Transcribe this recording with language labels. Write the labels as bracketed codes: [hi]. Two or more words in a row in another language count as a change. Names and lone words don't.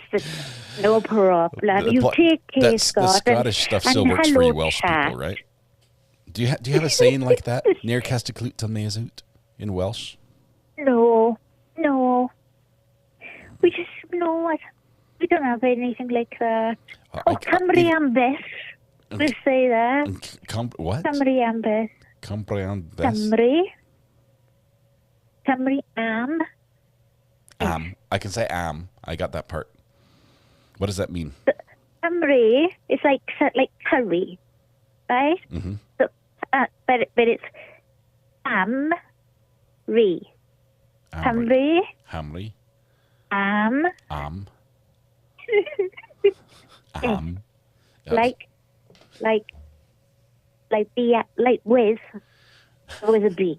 [en] No problem. You take care, Scott. The Scottish stuff still works for you Welsh people, right? Do you have a saying like that? "Ner kasteklut tel me zoot" in Welsh? No. We don't have anything like that. [cy] Cymru am beth. [en] We say that. What? [cy] Cymru am beth. Cymru am beth. Cymru am. [en] I can say am. I got that part. What does that mean? Cymru is like curry, right? Mm-hmm. So, but it's Cymru. Hamri. Like with a B.